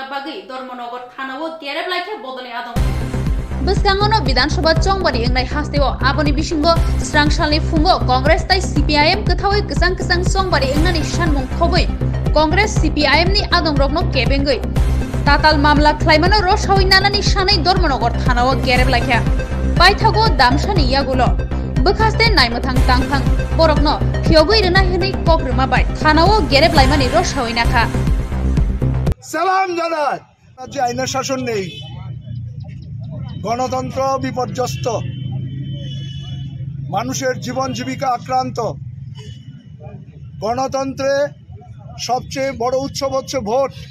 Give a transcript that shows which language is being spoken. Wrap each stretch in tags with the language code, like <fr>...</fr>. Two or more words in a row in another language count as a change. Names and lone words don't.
<trp>bagi dormonogot thanao gereb laikhe bodoni adong Buskangono Vidansabha Chongbari engnai hasteo aboni bisingo Swrangchati fungo Congress tai CPIM kethawi kesang Chongbari engnani sanmung khoboi Congress CPIM ni adongrokno kebengoi tatal mamla khlaimano roshawi nanani sanai dormonogot thanao gereb laikhe Paithago damsani yagulo Bukhaste naimotang tangphang borokno phiogoi rena hinai kokruma bai thanao gereb laimani roshawi nakha</trp> <bn>সালাম জানাই রাজ্যে আইনের শাসন নেই গণতন্ত্র বিপর্যস্ত মানুষের জীবন জীবিকা আক্রান্ত গণতন্ত্রে সবচেয়ে বড় উৎসব হচ্ছে ভোট</bn>